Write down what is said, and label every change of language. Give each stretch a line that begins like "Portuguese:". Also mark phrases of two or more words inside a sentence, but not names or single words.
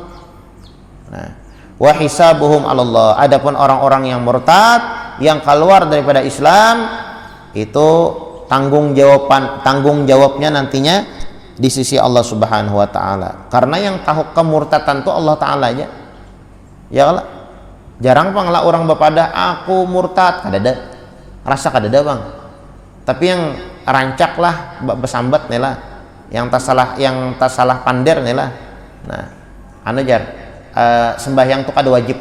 Indonesian: Nah,
Arabic: وحسابهم على الله,
Indonesian: adapun orang-orang yang murtad yang keluar daripada Islam itu tanggung jawabnya nantinya di sisi Allah
Arabic: سبحانه وتعالى.
Indonesian: Karena yang tahu kemurtadan itu Allah taala aja.
Arabic: يا الله.
Banjar: Jarang panglah orang bapada aku murtad, kadada. Rasa kadada bang. Tapi yang rancak lah besambat nih lah. Yang tak salah pander nih lah. Nah, sembahyang tuh kada wajib.